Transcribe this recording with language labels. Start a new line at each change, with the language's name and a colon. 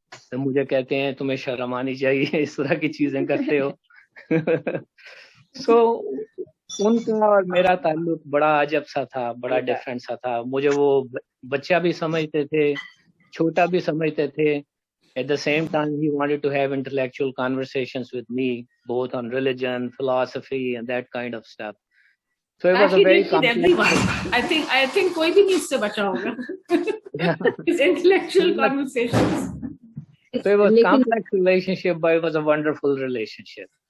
Urdu: تو مجھے کہتے ہیں تمہیں شرم آنی چاہیے, اس طرح کی چیزیں کرتے ہو. سو ان کا اور میرا تعلق بڑا عجب سا تھا, بڑا ڈفرینٹ سا تھا. مجھے وہ بچہ بھی سمجھتے تھے, چھوٹا بھی سمجھتے تھے.
English: At the same time, he wanted to have intellectual conversations with me, both on religion, philosophy, and that kind of stuff. So it was a very complex. I think
Urdu: کوئی بھی نہیں اس سے بچا ہوگا.
English: His intellectual conversations. So it was a complex relationship, but it was a wonderful relationship.